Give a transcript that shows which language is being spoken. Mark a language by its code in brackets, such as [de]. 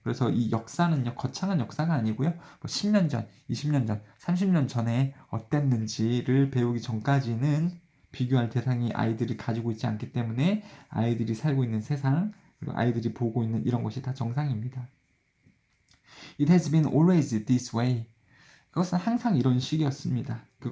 [ko] 그래서 이 역사는요, 거창한 역사가 아니고요. 뭐 10년 전, 20년 전, 30년 전에 어땠는지를 배우기 전까지는 비교할 대상이 아이들이 가지고 있지 않기 때문에 아이들이 살고 있는 세상, 그리고 아이들이 보고 있는 이런 것이 다 정상입니다. [en] It has been always this way. [ko] 그것은 항상 이런 식이었습니다.